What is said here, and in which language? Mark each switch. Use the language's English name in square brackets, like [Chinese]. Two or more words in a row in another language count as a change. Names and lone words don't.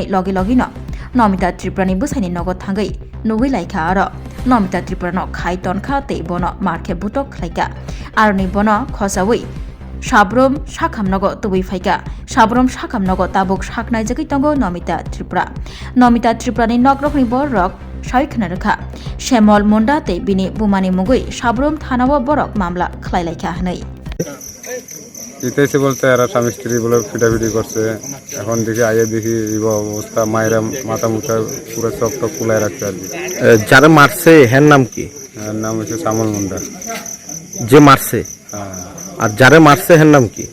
[Kok Borok] लगे लगेनो नमिता त्रिपुरानि बसायनि नगद थांगै नुगै लाइखा आरो नमिता त्रिपुरानो खाइ तनखा तै बनो मार्के बुटक खालायका आरो नि बनो खसावै साब्रम साखामनगो तुबै फाइका साब्रम साखामनगो ताबुक साखनायजागै तंगो नमिता त्रिपुरानि नकनकनि बरक साइखना रखा श्यामल मुंडा तै बिनि बुमानि मुगै साब्रम थानाव बरक मामला खालायलाइखा हनै [Bangla] ইতেছে বলতে এরা স্বামী স্ত্রী বলে ফিটাফিটি করছে। এখন দেখি আগে দেখি অবস্থা মায়েরা মাথা মুখা পুরো চক টক কুলায় রাখছে আর কি। যারা মারছে হ্যার নাম কি? এর নাম হচ্ছে শ্যামল মুন্ডা। যে মারছে? হ্যাঁ। আর যারা মারছে হ্যার নাম কি?